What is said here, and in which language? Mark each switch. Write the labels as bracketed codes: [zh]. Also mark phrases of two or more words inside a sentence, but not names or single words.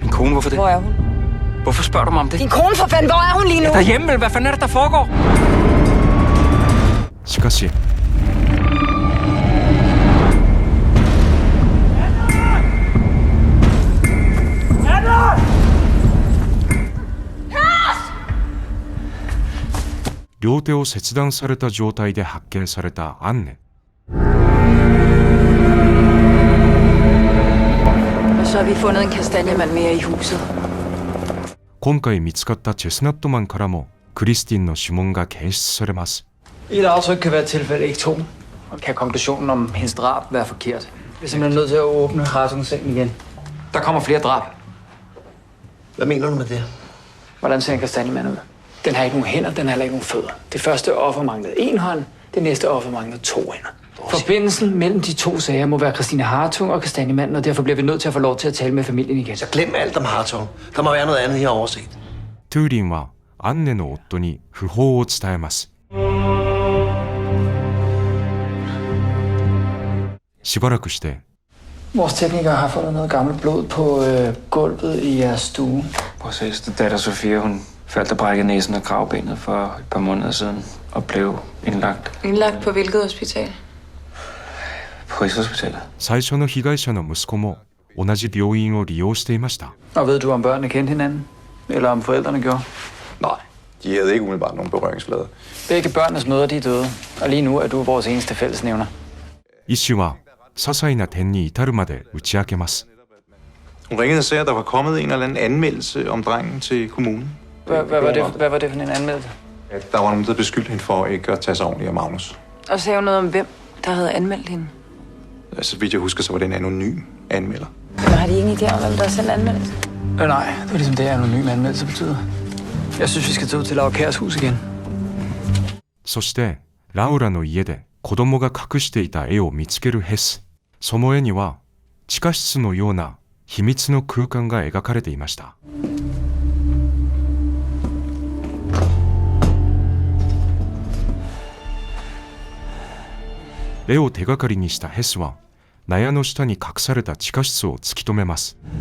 [da] Min kone, hvorfor det? Hvor er hun? Hvorfor spørger du mig om det? Din kone, for fanden, hvor er hun lige nu? Derhjemme, vel? Hvad fanden er det, der foregår? [ja] しかし、両手を切断された状態で発見されたアンネ。 [da] Og så har vi fundet en kastanjemand mere i huset. [ja] 今回見つかったチェスナットマンからもクリスティンの指紋が検出されます。 [da] Et aftryk kan være tilfælde, ikke to. Og kan konklusionen om hendes drab være forkert? Vi er simpelthen nødt til at åbne Hartungs-sengen igen. Der kommer flere drab. Hvad mener du med det? Hvordan ser en kastanjemand ud? Den har ikke nogen hænder, den har heller ikke nogen fødder. Det første offer manglede en hånd, det næste offer manglede 2 hænder. Forbindelsen mellem de 2 sager må være Christine Hartung og kastanjemanden, og derfor bliver vi nødt til at få lov til at tale med familien igen. Så glem alt om Hartung. Der må være noget andet, jeg har overset. [ja] トゥーリンはアンネの夫に訃報を伝えます。しばらくして、 [da] Vores teknikere har fundet noget gammelt blod på gulvet i jeres stue. Vores ældste datter Sofia, hun faldt og brækkede næsen og kravbenet for et par måneder siden og blev indlagt. Indlagt på hvilket hospital? På Rigshospitalet. [ja] 最初の被害者の息子も同じ病院を利用していました。 [da] Og ved du, om børnene kendte hinanden? Eller om forældrene gjorde? Nej, de havde ikke umiddelbart nogen berøringsflader. Begge børnenes mødre, de er døde. Og lige nu er du vores eneste fællesnævner. [ja] 医師は些細な点に至るまで打ち明けます。 [da] Hun ringede og sagde, at der var kommet en eller anden anmeldelse om drengen til kommunen. Hvad var det for en anmeldelse? At der var nogen, der beskyldte hende for ikke at tage sig ordentligt af Magnus. Og sagde hun noget om, hvem der havde anmeldt hende? Altså, vidt jeg husker, så var det en anonym anmelder. Men har de ingen idé om, hvem der selv anmeldt? Nej, det er ligesom det, anonym anmeldelse betyder. Jeg synes, vi skal tage ud til Laura Kjærs hus igen. [ja] そしてラウラの家で子供が隠していた絵を見つけるヘス。その絵には地下室のような秘密の空間が描かれていました。絵を手がかりにしたヘスは納屋の下に隠された地下室を突き止めます。